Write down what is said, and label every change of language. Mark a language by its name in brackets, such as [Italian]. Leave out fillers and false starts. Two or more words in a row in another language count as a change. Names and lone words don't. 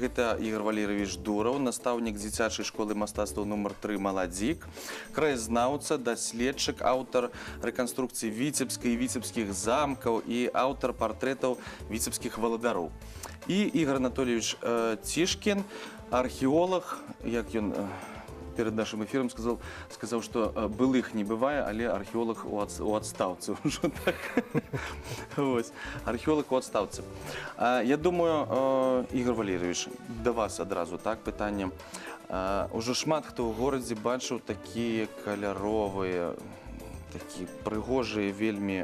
[Belarusian] Гэта Ігор Валерыевіч Дураў, настаўнік дзіцячай школы мастацтваў нумар 3 «Маладзік», краязнаўца, даследчык, аўтар рэканструкцыі Віцебска і віцебскіх замкаў і аўтар партрэтаў віцебскіх валадароў. І Ігор Анатольевич Цішкін, археолог, як ён [Russian] перед нашим эфиром сказал, что былых не бывае, [Belarusian] але археолог у адстаўцы ўжо так. Вось, археолог у адстаўцы. Я думаю, Ігор Валерьевич, да вас адразу так пытанне. Ужо шмат хто ў горадзе бачыў такія каляровыя, такія прыгожыя вельмі.